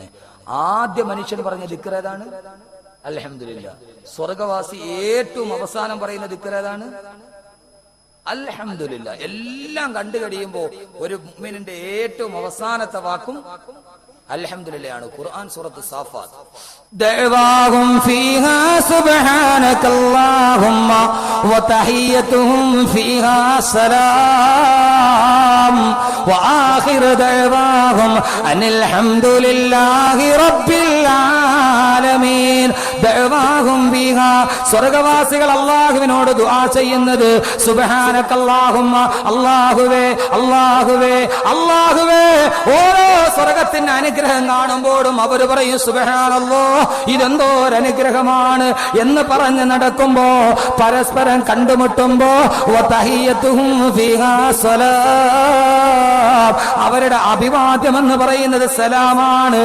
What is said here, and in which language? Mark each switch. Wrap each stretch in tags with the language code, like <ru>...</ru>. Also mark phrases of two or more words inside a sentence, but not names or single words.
<ml>ആദ്യ മനുഷ്യൻ പറഞ്ഞ ദിക്ർ ഏതാണ്? അൽഹംദുലില്ലാഹ്. സ്വർഗവാസി ഏറ്റവും അവസാനം പറയുന്ന ദിക്ർ ഏതാണ്? അൽഹംദുലില്ലാഹ്. എല്ലാം കണ്ടു കഴിയുമ്പോ ഒരു മുഅ്മിനിന്റെ ഏറ്റവും അവസാനത്തെ വാക്കും അൽഹംദുലില്ലാഹ് ആണ്. ഖുർആൻ സൂറത്ത് സാഫാത്ത്.</ml> <ar>دعواهم فيها سبحانك اللهم وتحيتهم فيها سلام وآخر دعواهم أن الحمد لله رب العالمين. دعواهم فيها</ar> <ml>സ്വർഗ്ഗവാസികൾ അല്ലാഹുവിനോട് ദുആ ചെയ്യുന്നത്</ml> <ar>سبحانك اللهم,</ar> <ml>അല്ലാഹുവേ അല്ലാഹുവേ അല്ലാഹുവേ. ഓരോ സ്വർഗ്ഗത്തിന്റെ അനുഗ്രഹം കാണുമ്പോഴും അവർ പറയും സുബ്ഹാനല്ലാഹ്, ഇതെന്തോ ഒരു അനുഗ്രഹമാണ് എന്ന് പറഞ്ഞ് നടക്കുമ്പോ പരസ്പരം കണ്ടുമുട്ടുമ്പോ</ml> <ar>وتحيتهم فيها سلام,</ar> <ml>അവരുടെ അഭിവാദ്യം എന്ന് പറയുന്നത് സലാമാണ്.</ml>